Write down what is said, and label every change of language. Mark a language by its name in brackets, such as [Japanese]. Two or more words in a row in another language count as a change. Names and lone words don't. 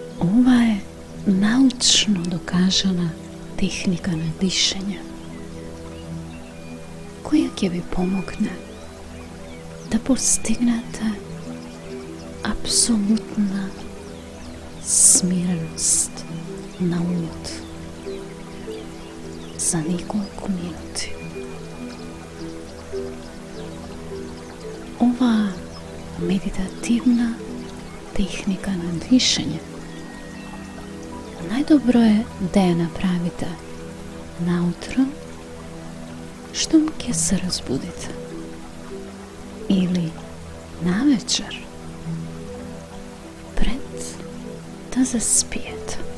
[Macedonian] Ova je naučno dokažena tehnika na dišanje, koja ќе ви помогне да постигнете апсолутна смиреност на умот за неколку минути. Ова медитативна техника на дишање најдобро е да ја направите наутро штом ќе се разбудите или навечер пред да заспиете.